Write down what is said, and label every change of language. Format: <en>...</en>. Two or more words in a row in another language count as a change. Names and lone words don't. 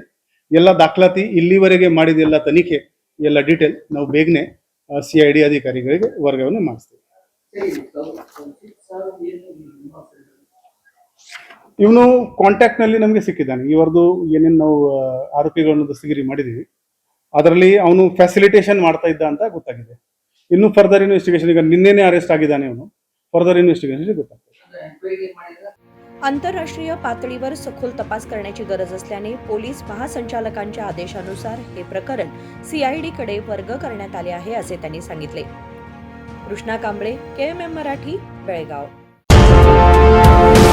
<kn>ಎಲ್ಲ ದಾಖಲಾತಿ, ಇಲ್ಲಿವರೆಗೆ ಮಾಡಿದ ಎಲ್ಲ ತನಿಖೆ, ಎಲ್ಲ ಡೀಟೇಲ್ ನಾವು ಬೇಗನೆ CID ಅಧಿಕಾರಿಗಳಿಗೆ ವರ್ಗಾವಣೆ ಮಾಡಿಸ್ತೀವಿ. ಇವನು ಕಾಂಟ್ಯಾಕ್ಟ್ ನಲ್ಲಿ ನಮಗೆ ಸಿಕ್ಕಿದ್ದಾನೆ. ಇವರದು ಏನೇನು ನಾವು ಆರೋಪಿಗಳನ್ನು ದಸ್ತಗಿರಿ ಮಾಡಿದೀವಿ ಅದರಲ್ಲಿ ಅವನು ಫ್ಯಾಸಿಲಿಟೇಷನ್ ಮಾಡ್ತಾ ಇದ್ದ ಅಂತ ಗೊತ್ತಾಗಿದೆ. ಇನ್ನು</kn> <en>further investigation,</en> <kn>ಈಗ ನಿನ್ನೆನೆ ಅರೆಸ್ಟ್ ಆಗಿದ್ದಾನೆ ಅವನು,</kn> <en>further investigation</en> <kn>ಗೊತ್ತಾಗ್ತದೆ.</kn> <mr>आंतरराष्ट्रीय पातळीवर सखोल तपास करण्याची गरज असल्याने पोलीस महासंचालकांच्या आदेशानुसार हे प्रकरण सीआयडीकडे वर्ग करण्यात आले आहे असे त्यांनी सांगितले. कृष्णा कांबळे, KMM मराठी, बेळगाव.</mr>